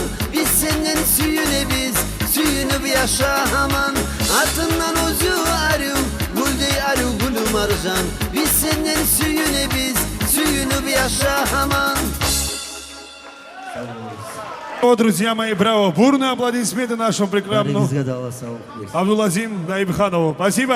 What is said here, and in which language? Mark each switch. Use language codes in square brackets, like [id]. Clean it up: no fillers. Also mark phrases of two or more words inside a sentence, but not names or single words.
[crh] Biz senden süyüne biz, süyünü bir yaşa aman. Atından ozu arıyorum, güldey arıyor gülü marjan. Biz senden süyüne biz, süyünü bir yaşa aman. [ru] О, друзья мои, браво. Бурные аплодисменты нашему прекрасному Абдулазим Наибханову. Спасибо.